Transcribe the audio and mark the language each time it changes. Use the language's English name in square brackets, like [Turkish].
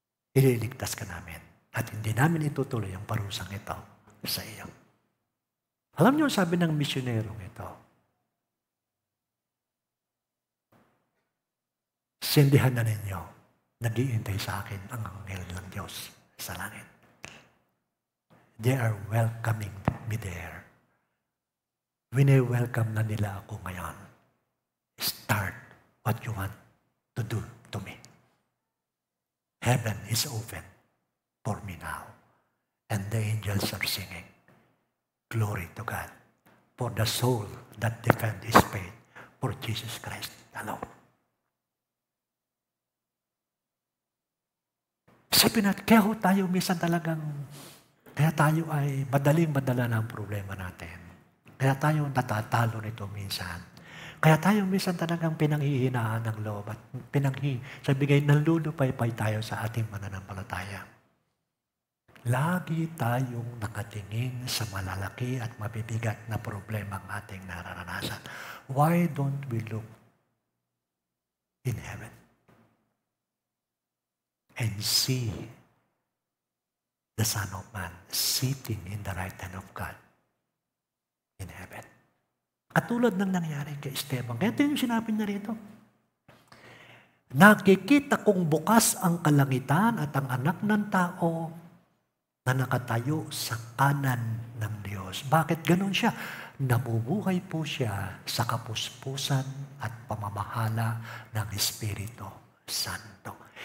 [Filipino] Ililigtas ka namin at hindi namin itutuloy ang parusang ito sa iyo. Alam niyo, sabi ng misyonerong ito, sindihan na ninyo, nag-iintay sa akin ang anghel ng Diyos sa langit. [English] They are welcoming me there. [Filipino] Wini-welcome na nila ako ngayon. [English] Start what you want to do to me. Heaven is open for me now. And the angels are singing, glory to God for the soul that defend his faith for Jesus Christ alone. [Filipino] Isipin natin, kaya tayo minsan talagang, kaya tayo ay madaling-madala ng problema natin. Kaya tayo natatalo nito minsan. Kaya tayo minsan talagang pinanghihinaan ng loob at sabigay, nalulupay-pay tayo sa ating mananampalataya. Lagi tayong nakatingin sa malalaki at mabibigat na problema ang ating nararanasan. [English] Why don't we look in heaven and see the Son of Man sitting in the right hand of God in heaven? [Filipino] Katulad ng nangyari kay Esteban. Kaya ito yung sinabi niya rito. Nakikita kong bukas ang kalangitan at ang anak ng tao na nakatayo sa kanan ng Diyos. Bakit ganun siya? Nabubuhay po siya sa kapuspusan at pamamahala ng Espiritu Santo.